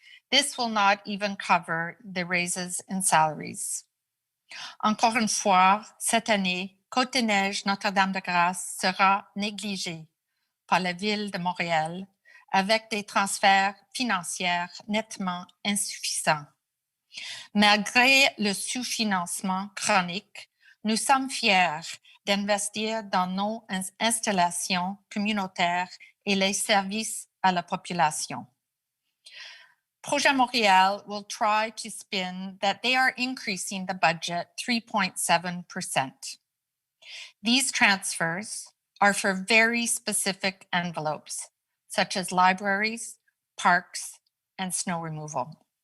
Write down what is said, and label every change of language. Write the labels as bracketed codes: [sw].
[en] This will not even cover the raises in salaries. [fr] Encore une fois, cette année, Côte-Neige Notre-Dame-de-Grâce sera négligée par la Ville de Montréal avec des transferts financiers nettement insuffisants. Malgré le sous-financement chronique, nous sommes fiers d'investir dans nos installations communautaires et les services à la population. [en] Projet Montréal will try to spin that they are increasing the budget 3.7%. These transfers are for very specific envelopes, such as libraries, parks, and snow removal.